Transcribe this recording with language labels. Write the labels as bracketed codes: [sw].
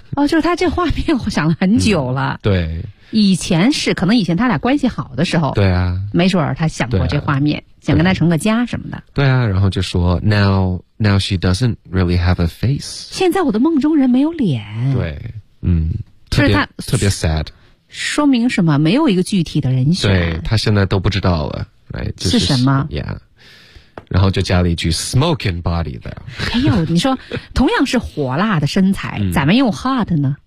[zh] 哦，就是他这画面我想了很久了、对以前是可能以前他俩关系好的时候对啊没准儿他想过这画面、想跟他成个家什么的对啊然后就说 [en] Now she doesn't really have a face [zh] 现在我的梦中人没有脸对就是他特别 sad 说明什么没有一个具体的人选对他现在都不知道了、 [en] right? [zh] 是什么 yeah然后就加了一句 [en] smoking body [zh] 的。哎呦，你说同样是火辣的身材，咋没用 hot 呢？